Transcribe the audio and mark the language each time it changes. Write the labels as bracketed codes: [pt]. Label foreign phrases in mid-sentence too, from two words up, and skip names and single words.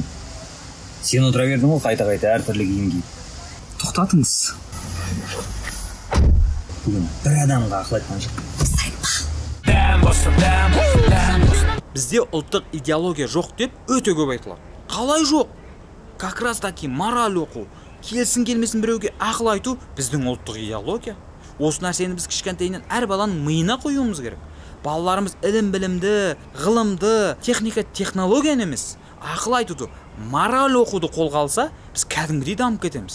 [kk] Сен отыра бердің ғой қайта-қайта әртүрлі киім киіп. Тоқтатыңыз. Бүгін бір адамға ақыл айтқан жоқ. Бізде ұлттық идеология жоқ деп өте көп айтылады. Қалай жоқ? [ru] Как раз таки [kk] мораль оқу, келсін келмесін біреуге ақыл айту біздің ұлттық идеология. Осы нәрсені біз кішкентайынан әр баланың миына қоюымыз керек. Балаларымыз ілім-білімді, ғылымды, техника, технологияны емес, ақыл айтуды, мораль оқуды қолға алса, біз кәдімгідей дамып кетеміз.